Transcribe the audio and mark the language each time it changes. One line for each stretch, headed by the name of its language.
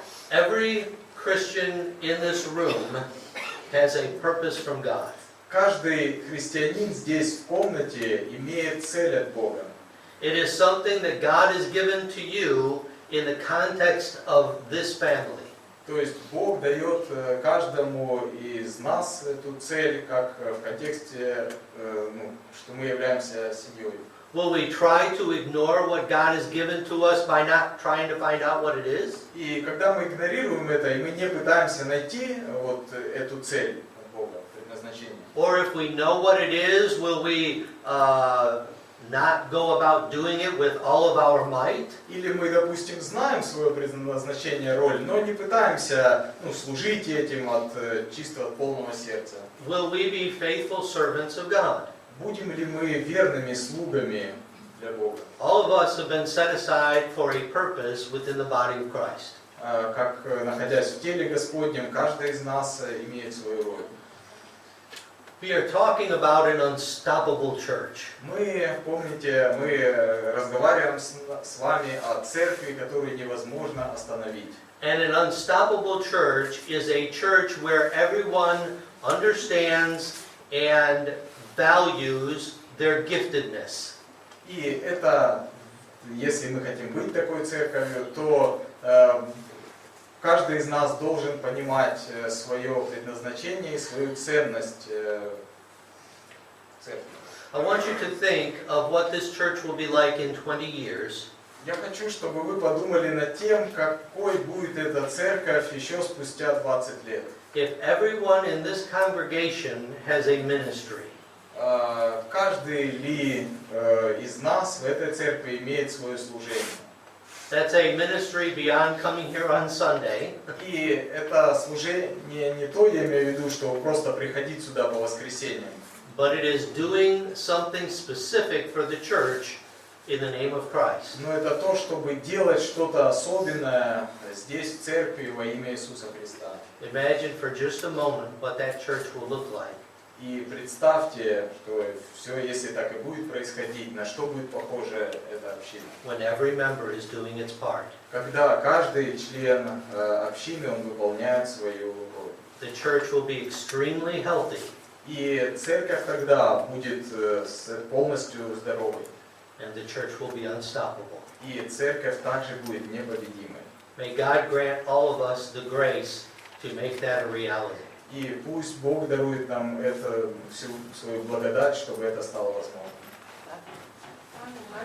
English: Every Christian in this room has a purpose from God.
Russian: Каждый христианин здесь в комнате имеет цель от Бога.
English: It is something that God has given to you in the context of this family.
Russian: То есть Бог дает каждому из нас эту цель, как в контексте, что мы являемся семьей.
English: Will we try to ignore what God has given to us by not trying to find out what it is?
Russian: И когда мы игнорируем это, и мы не пытаемся найти вот эту цель от Бога, предназначение.
English: Or if we know what it is, will we not go about doing it with all of our might?
Russian: Или мы, допустим, знаем свое предназначение, роль, но не пытаемся служить этим чисто от полного сердца.
English: Will we be faithful servants of God?
Russian: Будем ли мы верными слугами для Бога?
English: All of us have been set aside for a purpose within the body of Christ.
Russian: Как находясь в теле Господнем, каждый из нас имеет свою роль.
English: We are talking about an unstoppable church.
Russian: Мы, помните, мы разговариваем с вами о церкви, которую невозможно остановить.
English: And an unstoppable church is a church where everyone understands and values their giftedness.
Russian: И это, если мы хотим быть такой церковью, то каждый из нас должен понимать свое предназначение и свою ценность церкви.
English: I want you to think of what this church will be like in 20 years.
Russian: Я хочу, чтобы вы подумали над тем, какой будет эта церковь еще спустя 20 лет.
English: If everyone in this congregation has a ministry.
Russian: Каждый ли из нас в этой церкви имеет свое служение.
English: That's a ministry beyond coming here on Sunday.
Russian: И это служение не то, я имею в виду, что просто приходить сюда по воскресеньям.
English: But it is doing something specific for the church in the name of Christ.
Russian: Но это то, чтобы делать что-то особенное здесь, в церкви, во имя Иисуса Христа.
English: Imagine for just a moment what that church will look like.
Russian: И представьте, что все, если так и будет происходить, на что будет похожа эта община.
English: When every member is doing its part.
Russian: Когда каждый член общины, он выполняет свою роль.
English: The church will be extremely healthy.
Russian: И церковь тогда будет полностью здоровой.
English: And the church will be unstoppable.
Russian: И церковь также будет непобедимой.
English: May God grant all of us the grace to make that a reality.
Russian: И пусть Бог дарует нам всю свою благодать, чтобы это стало возможным.